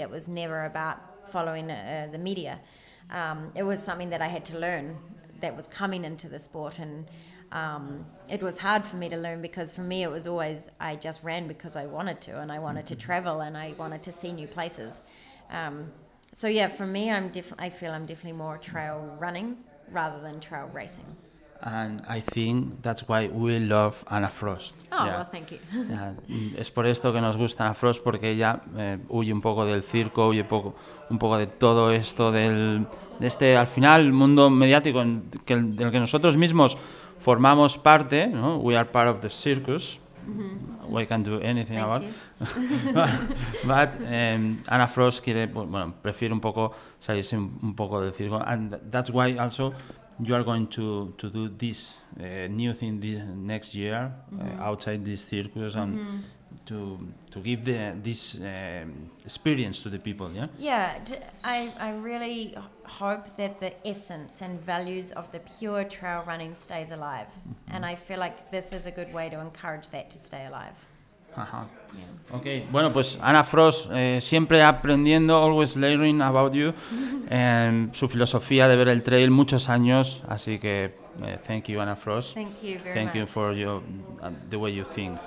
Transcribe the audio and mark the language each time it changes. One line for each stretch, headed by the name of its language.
English: It was never about following the media. It was something that I had to learn that was coming into the sport, and it was hard for me to learn because for me it was always I just ran because I wanted to, and I wanted to travel, and I wanted to see new places. So yeah, for me I feel I'm definitely more trail running rather than trail racing. And I think that's why we love Anna Frost. Well, thank you.
Spanish: Es por esto que nos gusta Anna Frost, porque ella huye un poco del circo, huye un poco de todo esto de este, al final, el mundo mediático del que nosotros mismos formamos parte, ¿no?
English: We are part of the circus. We can't do anything about it. But Anna Frost
Spanish: prefiere un poco salirse un poco del circo,
English: and that's why also you are going to do this new thing this next year outside this circus, and to give this experience to the people. I really hope that the essence and values of the pure trail running stays alive, and I feel like this is a good way to encourage that to stay alive.
Spanish: Okay, bueno, pues Anna Frost, siempre aprendiendo,
English: always learning about you,
Spanish: su filosofía de ver el trail, muchos años, así que
English: thank you,
Spanish: Anna Frost.
English: Thank you very much. Thank you for the way you think.